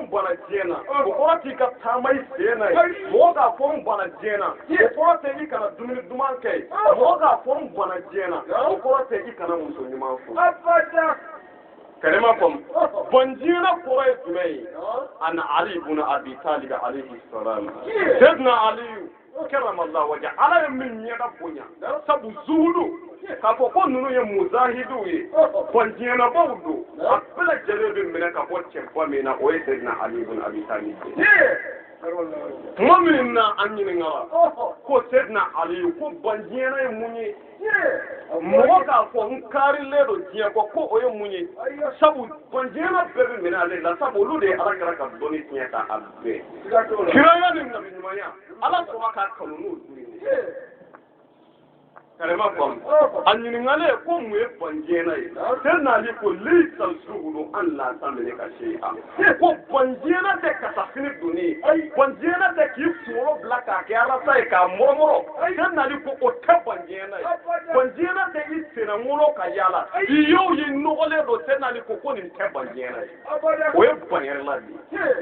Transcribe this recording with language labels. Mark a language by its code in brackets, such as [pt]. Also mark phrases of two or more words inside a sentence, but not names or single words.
[bm] bana diɲɛ na o kɔrɔ tɛ i ka taama i sen na ye mɔgɔ k'a fɔ n bana diɲɛ na o kɔrɔ tɛ i kana dumuni duman kɛ ye mɔgɔ k'a fɔ n bana diɲɛ na o kɔrɔ tɛ i kana muso ɲuman furu kalima faamu bɔn diɲɛna kɔrɔ ye jumɛn ye ani Ali ibn Abi Talib [ar] alayhi salam [bm] Sayyidina Ali [ar] karamallahu wajha [bm] ala ye min ɲɛda bonya sabu zuhudu k'a fɔ ko ninnu ye muzahidu ye bɔn diɲɛnabaw don a bɛɛ lajɛlen bɛ minɛ ka bɔ cɛba min na o ye Sayyidina Ali ibn Abi Talib tuma min na an ɲininkara ko Sayyidina Ali ko bɔn diɲɛna ye mun ye mɔgɔ k'a fɔ n kaarilen don diɲɛ kɔ ko o ye mun ye sabu bɔn diɲɛna bɛɛ bɛ minɛ ale la sabu olu de ye ala kɛra ka dɔnni tiɲɛ k'a bɛɛ kiraya ni nabiɲumanya ala sɔnna k'a kanu n'o ye karima faamu a ɲininkalen ko mun ye bɔn diɲɛna ye Sayyidina Ali ko [ar] laysa al-zuhdu an la tamlika shay'an [bm] ko bɔn diɲɛna tɛ kasafini donni ye bɔn diɲɛna tɛ k'i kunkolo bila k'a kɛ arasa ye k'a mɔrɔmɔrɔ Sayyidina Ali ko o tɛ bɔn diɲɛna ye bɔn diɲɛna tɛ i sennaŋolo ka yaala i y'o ye nɔgɔlen don Sayyidina Ali ko nin tɛ bɔn diɲɛna ye o ye bɔn yɛrɛla de ye